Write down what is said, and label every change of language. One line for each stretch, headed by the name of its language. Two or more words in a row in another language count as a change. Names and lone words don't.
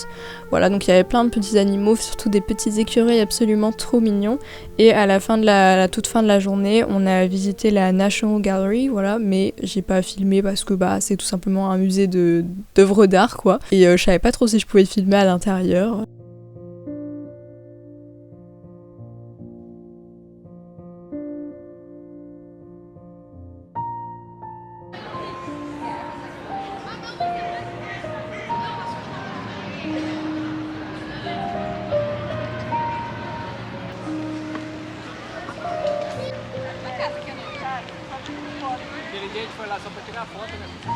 French: Voilà, donc il y avait plein de petits animaux, surtout des petits écureuils absolument trop mignons. Et à la fin de la toute fin de la journée, on a visité la National Gallery, voilà, mais j'ai pas filmé parce que c'est tout simplement un musée d'œuvres d'art, quoi. Et je savais pas trop si je pouvais filmer à l'intérieur.
Portuguese: Aquele dia a gente foi lá só pra tirar foto, né?